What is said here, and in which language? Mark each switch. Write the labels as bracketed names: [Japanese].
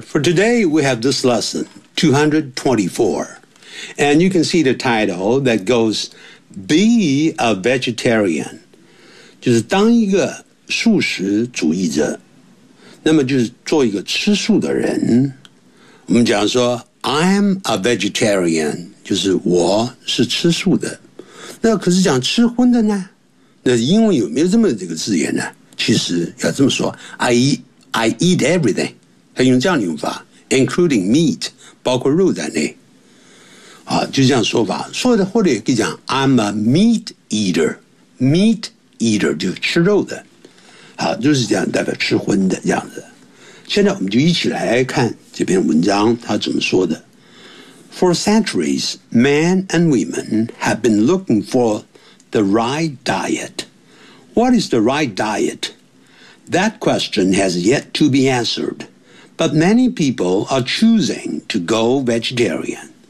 [English] For today, we have this lesson 224, and you can see the title that goes "Be a vegetarian," [Chinese] 就是当一个素食主义者。那么就是做一个吃素的人。我们讲说 [English] "I'm a vegetarian." [Chinese] 就是我是吃素的，那可是讲吃荤的呢？那英文有没有这么这个字眼呢？其实要这么说 ， [English] I eat everything， [Chinese] 他用这样的用法 ， [English] including meat， [Chinese] 包括肉在内。啊，就这样说法。说的或者可以讲 ， [English] I'm a meat eater， [Chinese] meat eater 就是吃肉的。好，就是这样代表吃荤的这样子。现在我们就一起来看这篇文章，他怎么说的。 [English] For centuries, men and women have been looking for the right diet. What is the right diet? That question has yet to be answered, but many people are choosing to go vegetarian.